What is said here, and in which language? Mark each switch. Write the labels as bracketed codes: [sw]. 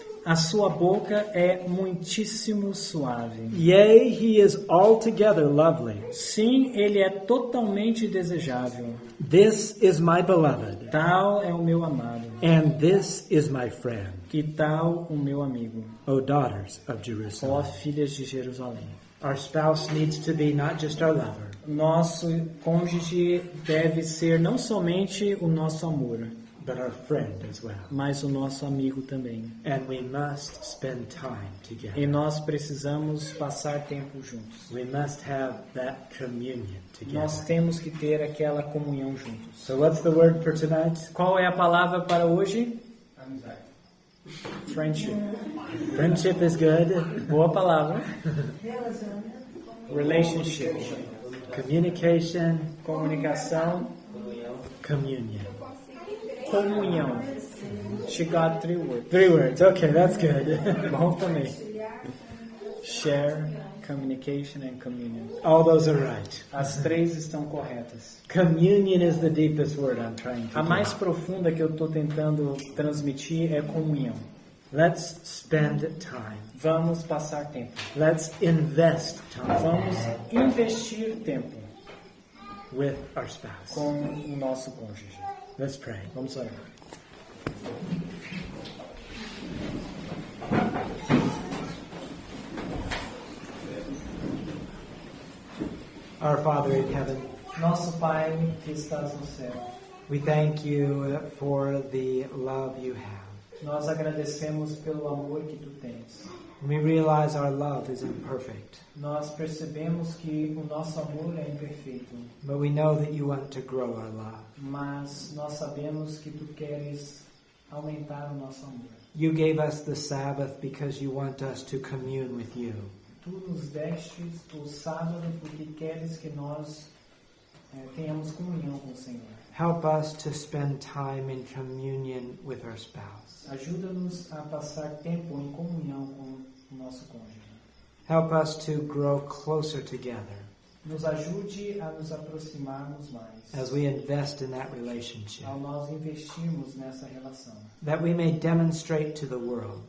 [pt] A sua boca é muitíssimo suave. [en] Yea, he is altogether lovely. [pt] Sim, ele é totalmente desejável. [en] This is my beloved, [pt] Tal é o meu amado, [en] and this is my friend, [pt] e tal o meu amigo. [en] O daughters of [pt] Ó [en] Jerusalem. [pt] filhas de Jerusalém. [en] Our spouse needs to be not just our lover, [pt] Nosso cônjuge deve ser não somente o nosso amor, [en] but our friend as well. [pt] mas o nosso amigo também. [en] And we must spend time [pt] E [en] together. [pt] nós precisamos passar tempo juntos. [en] We must have that communion [pt] Nós [en] together. [pt] temos que ter aquela comunhão juntos. [en] So what's the word for tonight? [pt] Qual é a palavra para hoje? [en] Friendship. Friendship is good. [pt] Boa palavra. Relationship. [en] Communication, [pt] Comunicação. [en] communion. Comunhão. She got 3 words. 3 words. Okay, that's good. [pt] Bom também. [en] Share, communication and communion. All those are right. [pt] As 3 estão corretas. [en] Communion is the deepest word I'm trying to [pt] A mais [en] get. [pt] profunda que eu estou tentando transmitir é comunhão. [en] Let's spend time. [pt] Vamos passar tempo. [en] Let's invest time [pt] Vamos investir tempo [en] with our spouse. [pt] com o nosso cônjuge. [en] Let's pray. [pt] Vamos orar. [en] Our Father in heaven, [pt] Nosso Pai que estás no céu, [en] we thank you for the love you have. [pt] nós agradecemos pelo amor que tu tens. [en] We realize our love is imperfect, [pt] Nós percebemos que o nosso amor é imperfeito, [en] but we know that you want to grow our love. [pt] mas nós sabemos que tu queres aumentar o nosso amor. [en] You gave us the Sabbath because you want us to commune with you. [pt] Tu nos destes o sábado porque queres que nós tenhamos comunhão com o Senhor. [en] Help us to spend time in communion with our spouse. [pt] Ajuda-nos a passar tempo em comunhão com o nosso cônjuge. [en] Help us to grow closer together [pt] Nos ajude a nos aproximarmos mais. [en] as we invest in that relationship, [pt] Ao nós investirmos nessa relação. [en] that we may demonstrate to the world